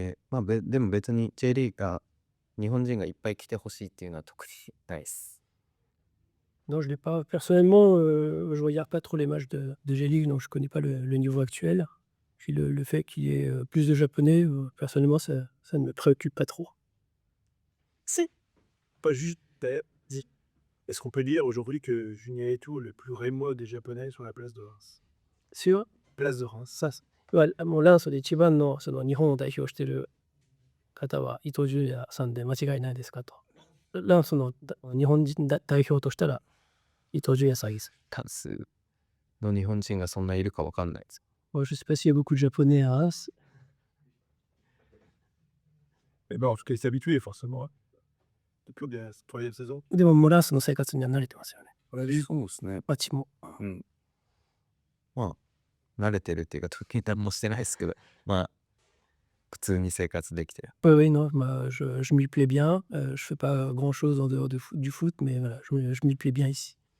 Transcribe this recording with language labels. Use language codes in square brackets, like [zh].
[ja] まあ、でも別に J リーガー、日本人がいっぱい来てほしいっていうのは特にないです。 [fr] Non, je l'ai pas. Personnellement, je regarde pas trop les matchs de J-League, donc je connais pas le niveau actuel. Puis le fait qu'il y ait plus de Japonais, personnellement, ça ne me préoccupe pas trop. Si, pas juste d'ailleurs, dis. Est-ce qu'on peut dire aujourd'hui que Junya Ito, le plus rémois des Japonais, sur la place de Reims? Sur Place de Reims. Ça, [ja] もうランスで一番のその日本を代表している方は伊東純也さんで間違いないですかと。ランスの日本人代表としたら伊東純也さんです。単数の日本人がそんないるかわかんないです。 [fr] Moi, je sais pas s'il y a beaucoup de Japonais à Reims. mais bon, en tout cas, il s'est habitué, forcément. Hein. Depuis la troisième saison. [ja] でももうランスの生活には慣れてますよね。 [fr] On a dit, [ja] そうですね。街も。まあ、慣れてるっていうか、特に何もしてないですけど、まあ、普通に生活できてる。 [fr] Oui, oui, non, je m'y plais bien. Je fais pas grand-chose en dehors du foot, mais voilà, je m'y plais bien ici.